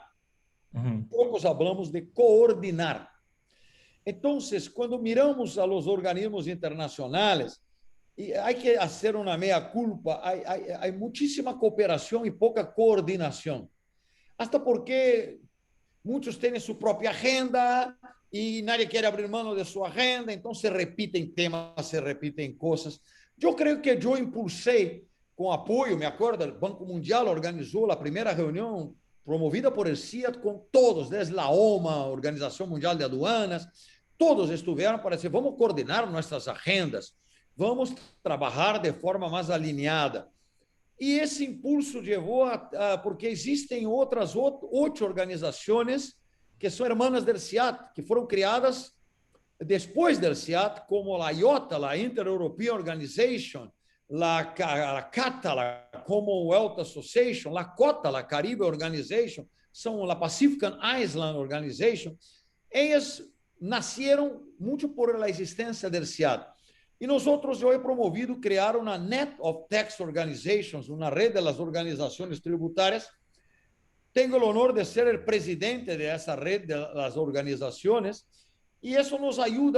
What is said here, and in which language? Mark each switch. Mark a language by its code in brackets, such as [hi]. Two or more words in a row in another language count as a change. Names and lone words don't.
[es] Ujú. pocos hablamos de coordinar. Entonces, cuando miramos a los organismos internacionales, y hay que hacer una mea culpa, hay muchísima cooperación y poca coordinación. [pt] Hasta porque muitos têm sua própria agenda e nadie quer abrir mão de sua agenda, então se repetem temas, se repetem coisas. Eu creio que eu impulsei, com apoio, me acordo, o Banco Mundial organizou a primeira reunião promovida [es] por el [pt] CIAT com todos, desde a OMA, Organização Mundial de Aduanas, todos estiveram para dizer, vamos coordenar nossas agendas, vamos trabalhar de forma mais alinhada. E esse impulso levou porque existem outras 8 organizações que são [es] hermanas del [pt] CIAT, que foram criadas depois del CIAT, como a IOTA, a Inter-European Organization, a CATA, a Commonwealth Association, a COTA, a Caribe Organization, são a Pacific Island Organization. Elas nasceram muito por a existência del CIAT. E nós, eu [es] he promovido [pt] criar uma [en] Net of Tax Organizations, [pt] uma rede das organizações tributárias. Tenho o honor de ser o presidente dessa rede das organizações e isso nos ajuda.